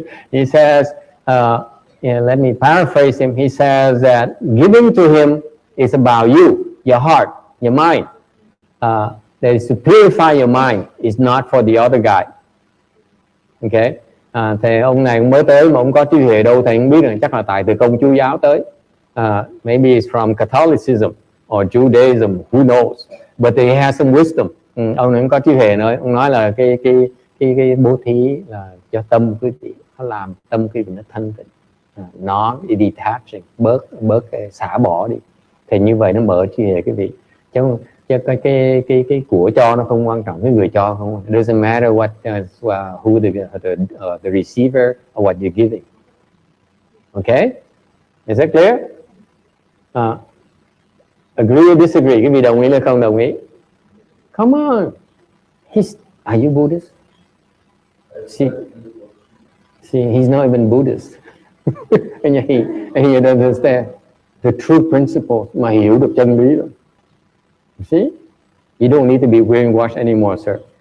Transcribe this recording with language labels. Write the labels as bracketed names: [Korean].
[English] He says, let me paraphrase him. He says that giving to him is about you, your heart, your mind. That is to purify your mind. It's not for the other guy. Okay? [Vietnamese] Thì ông này cũng mới tới mà ông có trí huệ đâu, thầy không biết, là chắc là tại từ công chúa giáo tới. [English] Maybe it's from Catholicism or Judaism, who knows, but he has some wisdom. [Vietnamese] Ông này cũng có trí huệ nữa. Ông nói là cái bố thí là cho tâm quý vị nó làm tâm quý vị nó thanh tịnh, nó detaching, bớt xả bỏ đi, thì như vậy nó mở trí huệ quý vị. Chứ cái của cho nó không quan trọng, cái người cho không. [English] It doesn't matter what who the receiver or what you're giving. Okay, is that clear? Agree or disagree? [Vietnamese] Cái vị đồng ý hay không đồng ý? [English] Come on, are you Buddhist? See, he's not even Buddhist. And he doesn't understand the true principles, [Vietnamese] mà hiểu được chân lý rồi. [English] You see? You don't need to be brainwashed anymore, sir.